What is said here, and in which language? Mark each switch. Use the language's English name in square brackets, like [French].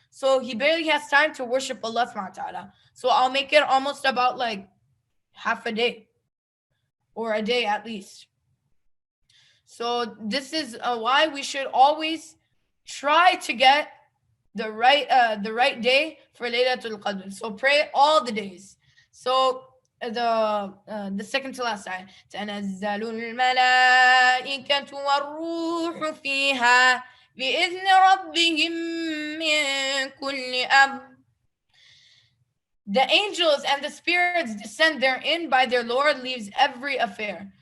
[English] So he barely has time to worship Allah subhanahu wa ta'ala. So I'll make it almost about like half a day, or a day at least. So this is why we should always try to get the right day for Laylatul Qadr. So pray all the days. So the second to last ayah, [Arabic] تنزل الملائكة والروح فيها بإذن ربهم من كل أمر. [English] The angels and the spirits descend therein by their Lord, leaves every affair.